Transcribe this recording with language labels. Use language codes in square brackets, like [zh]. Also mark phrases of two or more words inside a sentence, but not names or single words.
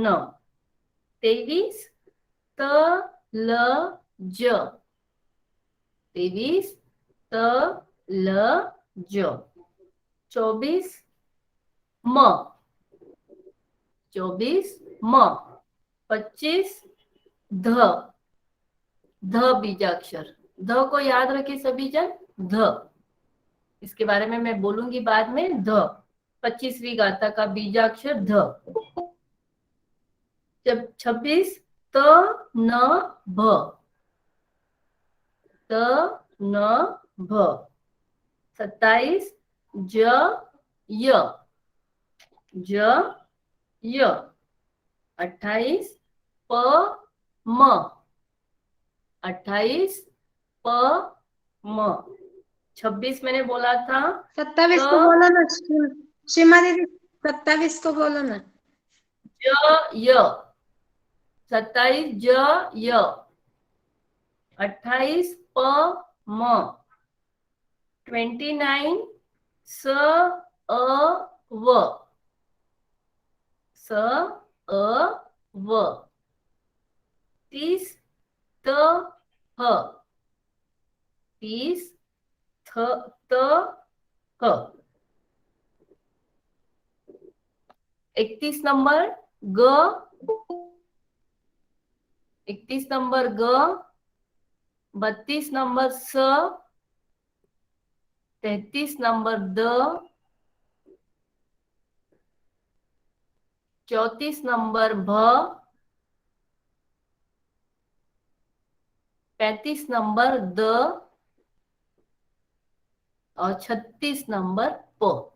[hi] 23 त ल ज, 23 त ल ज। 24 म, 24 म। 25 ध, ध बीजाक्षर, ध को याद रखे सभी जन, ध, इसके बारे में मैं बोलूंगी बाद में। ध 25वीं गाथा का बीजाक्षर ध। जब 26 त न भ, त न भ। 27 ज य, ज य। 28 प म, 28 प म। 26 मैंने बोला था 27 को बोलो ना सीमा दीदी, 27 को बोलो ना। ज य, 27 ज य। 28 प म। 29 स अ व, स अ व। 30 त ह, 30 त ह। 31 नंबर ग, 31 नंबर ग। 32 नंबर स, 33 नंबर द। 34 नंबर भ। 35 नंबर द और 36 नंबर प।